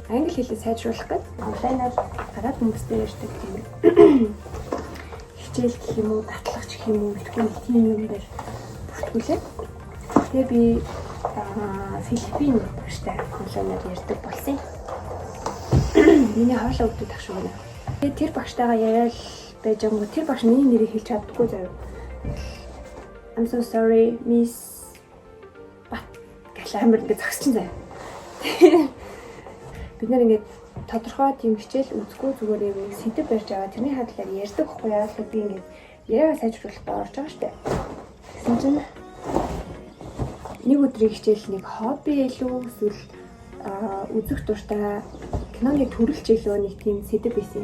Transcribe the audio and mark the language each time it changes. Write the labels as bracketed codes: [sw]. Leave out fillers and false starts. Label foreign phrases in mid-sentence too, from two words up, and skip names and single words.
[mn] Англи хэлийг сайжруулах гэж онлайнаар гадаад хүмүүстэй ярьдаг тийм хичээл гэх юм уу, баталгач гэх юм уу, битгүүл тийм юм дээр бүртгүүлээ. Тэгээ би Филиппин багштай онлайнаар ярьдаг болсон. Миний хоолой өгдөг ах шүү. Тэгээ тэр багштайгаа яриад байж байгаа юм. Тэр багш миний нэрийг хэлж чаддаггүй заяа. [en] I'm so sorry, Miss [mn] амар ингээд зогсчихсан заяа. Бид нэр ингээд тодорхой тийм хичээл үзэхгүй зүгээр нэг сэдв барьж аваад тэрний хадлаар ярьдаг байхгүй яа л би ингээд яриагаа сайжруулах орж байгаа штэ. Тэгсэн чинь нэг өдрийн хичээл нэг хобби илүү эсвэл үзэх дуртай киноны төрөлч илүү нэг тийм сэдв байсан.